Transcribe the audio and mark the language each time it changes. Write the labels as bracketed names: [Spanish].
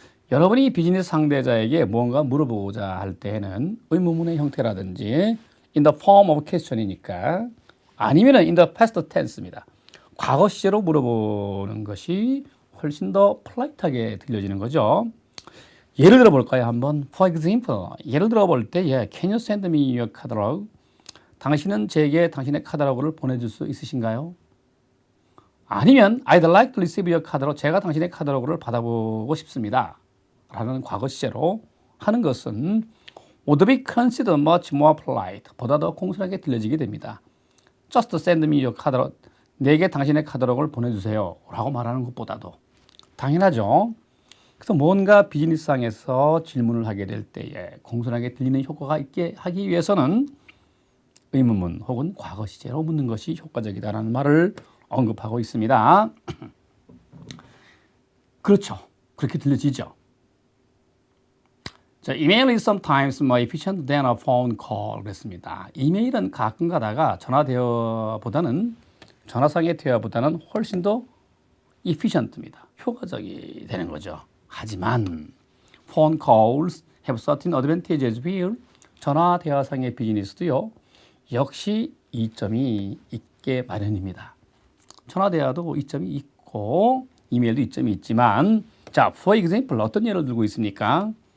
[Korean] 여러분이 비즈니스 상대자에게 무언가 물어보고자 할 때에는 의문문의 형태라든지 [English] in the form of question [Korean] 이니까 아니면은 [English] in the past tense [Korean] 입니다. 과거 시제로 물어보는 것이 훨씬 더 polite하게 들려지는 거죠. 예를 들어 볼까요? 한번 [English] for example, [Korean] 예를 들어 볼 때 [English] can you send me your catalog? [Korean] 당신은 제게 당신의 카탈로그를 보내줄 수 있으신가요? 아니면 [English] I'd like to receive your catalog. [Korean] 제가 당신의 카탈로그를 받아보고 싶습니다. 라는 과거 시제로 하는 것은 [English] would be considered much more polite. [Korean] 보다 더 공손하게 들려지게 됩니다. [English] Just send me your catalog. [Korean] 내게 당신의 카탈로그를 보내주세요. 라고 말하는 것보다도. 당연하죠. 그래서 뭔가 비즈니스상에서 질문을 하게 될 때에 공손하게 들리는 효과가 있게 하기 위해서는 의문문 혹은 과거 시제로 묻는 것이 효과적이다라는 말을 언급하고 있습니다. 그렇죠. 그렇게 들려지죠. [English] 자, email is sometimes more efficient than a phone call [Korean] 그랬습니다. 이메일은 가끔 가다가 전화 대화보다는 전화상의 대화보다는 훨씬 더 efficient입니다. 효과적이 되는 거죠. 하지만 [English] phone calls have certain advantages here. [Korean] 전화 대화상의 비즈니스도요. 역시 이점이 있게 마련입니다. 전화 대화도 이점이 있고 이메일도 이점이 있지만 자, [English] for example [Korean] 어떤 예를 들고 있습니까?